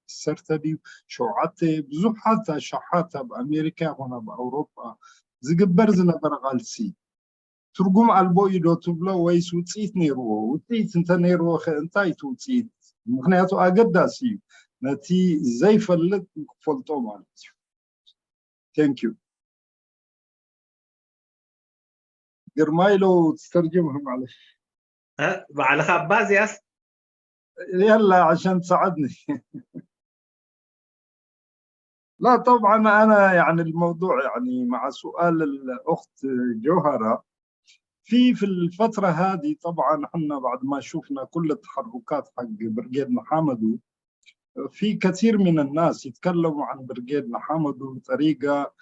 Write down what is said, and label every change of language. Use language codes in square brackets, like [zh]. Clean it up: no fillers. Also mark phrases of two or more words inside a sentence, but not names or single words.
[ti] 7 ብዙሓት ኣሽሓት ኣብ ኣሜሪካ ይኹን ኣብ ኣውሮፓ ዝግበር ዝነበረ ቃልሲ ትርጉም ኣልቦ እዩ ዶ ትብሎ ወይስ ውፅኢት ነይርዎ? ውፅኢት እንተ ነይርዎ እንታይ እቲ ውፅኢት? ምክንያቱ ኣገዳሲ እዩ ነቲ ዘይፈልጥ ክፈልጦ ማለት እዩ። ቴንኪዩ ግርማይ [ar] لو تترجمها معلش بعلها عباس ياس يلا عشان تساعدني. لا طبعا انا يعني الموضوع يعني مع سؤال الاخت جوهرة في الفترة هذه طبعا احنا بعد ما شفنا كل التحركات حق برقيد محمدو في كثير من الناس يتكلموا عن برقيد محمدو بطريقة